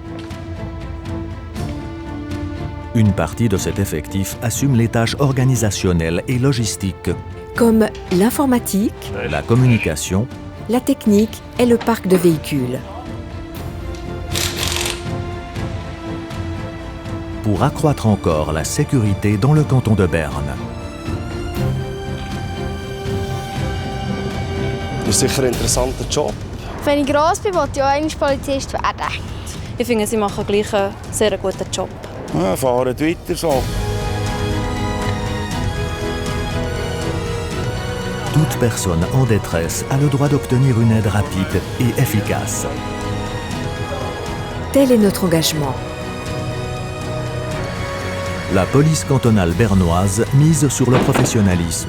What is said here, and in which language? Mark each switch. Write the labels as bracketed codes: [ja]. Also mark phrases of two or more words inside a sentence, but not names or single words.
[fr] Une partie de cet effectif assume les tâches organisationnelles et logistiques, comme l'informatique, la communication, la technique et le parc de véhicules. Pour accroître encore la sécurité dans le canton de Berne. [de] Das ist sicher ein interessanter Job. Wenn ich gross bin, wollte ich auch einmal Polizist werden. Ich finde, sie machen gleich einen sehr guten Job. Ja, fahren weiter so. [fr] Toute personne en détresse a le droit d'obtenir une aide rapide et efficace. Tel est notre engagement. La police cantonale bernoise mise sur le professionnalisme,